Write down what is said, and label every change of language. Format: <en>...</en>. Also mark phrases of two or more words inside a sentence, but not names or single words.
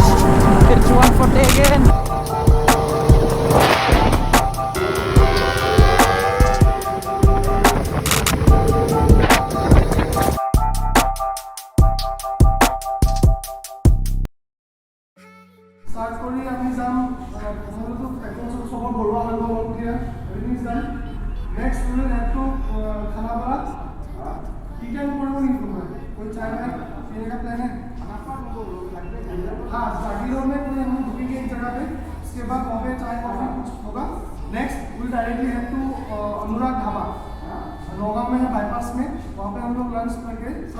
<en>It's 140 again.</en> <as>Start কৰি আমি যাম আমাৰটো একদম সবৰ বৰুৱা হৈ গ'ল এতিয়া</as> <en>everything is done next will have to</en> <as>খানাপাৰা কি টাইম কৰিব নেকি তোমাৰ</as> <hi>कोई चाय है पीने का प्लान है हाँ जागीरोड में कोई हम रुकेंगे एक जगह पे उसके बाद वहाँ पे चाय कॉफी कुछ होगा</hi> <en>next will directly head to</en> <hi>अनुराग ढाबा नौगांव में है बाईपास में वहाँ पे हम लोग लंच करके सब</hi>